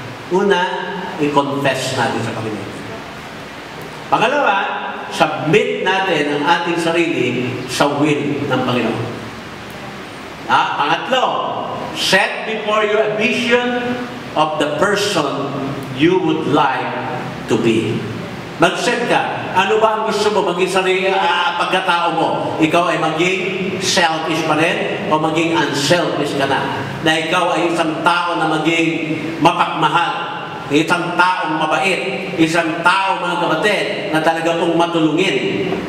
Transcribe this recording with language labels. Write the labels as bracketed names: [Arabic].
[Filipino] Una, i-confess natin sa Panginoon. Pangalawa, submit natin ang ating sarili sa will ng Panginoon. Pangatlo, [English] set before you a vision of the person you would like to be. [Filipino] Mag-set ka. Ano ba ang gusto mo maging sarili, pagkatao mo? Ikaw ay maging selfish pa rin o maging unselfish ka na? Na ikaw ay isang tao na maging mapagmahal, isang taong mabait, isang tao mga kapatid na talaga pong matulungin.